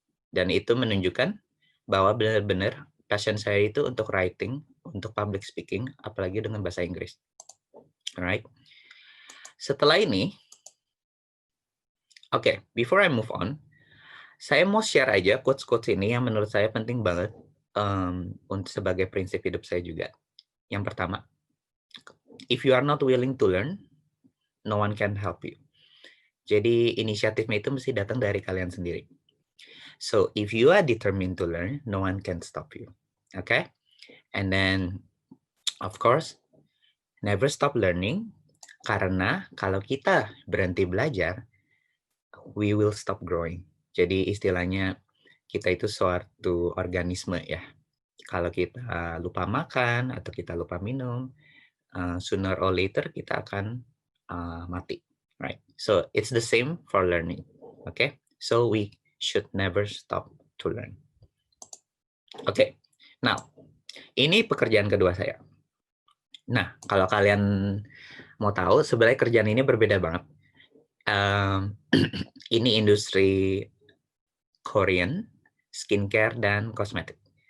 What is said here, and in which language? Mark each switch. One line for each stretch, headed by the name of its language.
Indonesian: Dan itu menunjukkan bahwa benar-benar passion saya itu untuk writing, untuk public speaking, apalagi dengan bahasa Inggris. Alright. Setelah ini,
English: before I move on,
Indonesian: saya mau share aja quotes-quotes ini yang menurut saya penting banget untuk sebagai prinsip hidup saya juga. Yang pertama,
English: if you are not willing to learn, no one can help you.
Indonesian: Jadi inisiatifnya itu mesti datang dari kalian sendiri.
English: So if you are determined to learn, no one can stop you. Okay? And then, of course, never stop learning.
Indonesian: Karena kalau kita berhenti belajar,
English: we will stop growing.
Indonesian: Jadi istilahnya kita itu suatu organisme ya. Kalau kita lupa makan atau kita lupa minum,
English: sooner or later
Indonesian: kita akan mati.
English: Right? So it's the same for learning. Okay? So we should never stop to learn. Okay.
Indonesian: Now, ini pekerjaan kedua saya. Nah, kalau kalian mau tahu, sebenarnya kerjaan ini berbeda banget. Ini industri Korean, skincare, dan kosmetik.